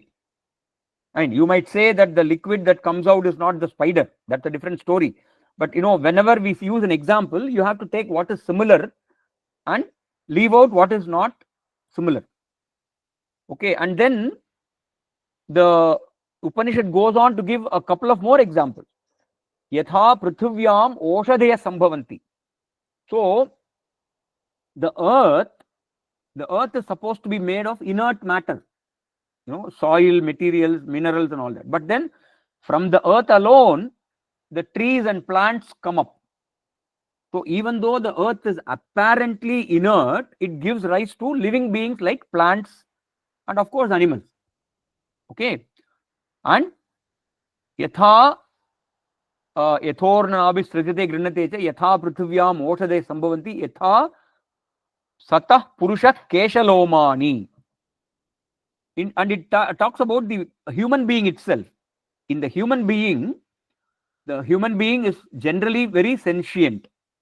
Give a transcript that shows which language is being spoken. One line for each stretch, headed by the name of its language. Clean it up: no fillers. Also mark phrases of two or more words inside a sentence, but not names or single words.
English: And you might say that the liquid that comes out is not the spider. That's a different story. But whenever we use an example, you have to take what is similar and leave out what is not similar. Okay, and then the Upanishad goes on to give a couple of more examples.
Sanskrit: Yatha prithvivyam oshadaya sambhavanti.
English: So the earth is supposed to be made of inert matter, soil, materials, minerals and all that. But then from the earth alone, the trees and plants come up. So even though the earth is apparently inert, it gives rise to living beings like plants and of course animals. Okay, and
Sanskrit: yatha yathorna abhisrajate grinnate cha yatha prithvyam oshade sambhavanti yatha satah purusha keshalomani.
English: And it talks about the human being itself. In the human being is generally very sentient.